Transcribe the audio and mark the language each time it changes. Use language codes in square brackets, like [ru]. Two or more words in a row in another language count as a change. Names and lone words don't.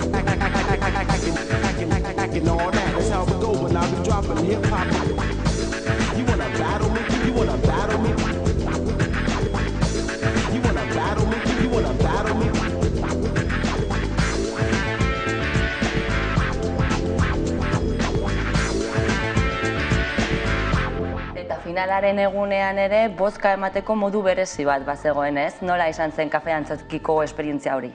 [en] Acting all that. That's how we go when I be dropping hip hop. You wanna battle me? You wanna battle me? You wanna battle me? You wanna battle me? [eu] Eta finalaren egunean ere, bozka emateko modu berezi bat bazegoen, ez? Nola izan zen kafe antzokiko esperientzia hori?